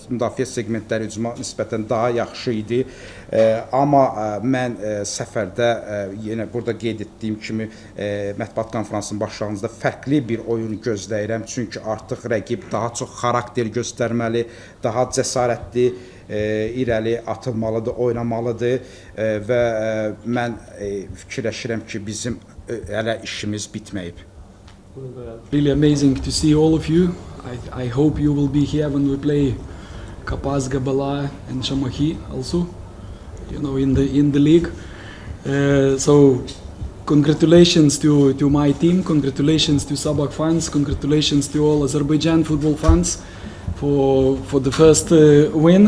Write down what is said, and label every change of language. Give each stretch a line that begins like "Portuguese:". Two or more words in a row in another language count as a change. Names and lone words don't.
Azerbaijani: Müdafiə segmentləri hücuma nisbətən daha yaxşı idi. Amma mən səfərdə yenə burada qeyd etdiyim kimi mətbuat konferansının başlanğıcında fərqli bir oyun gözləyirəm. Çünki artıq rəqib daha çox xarakter göstərməli, daha cəsarətli, irəli atılmalıdır, oynamalıdır və mən fikirləşirəm ki, bizim hələ işimiz bitməyib.
English: Really amazing to see all of you. I hope you will be here when we play Kapaz, Gabala and Shamahi also, in the league. So congratulations to my team, congratulations to Sabah fans, congratulations to all Azerbaijan football fans for the first win.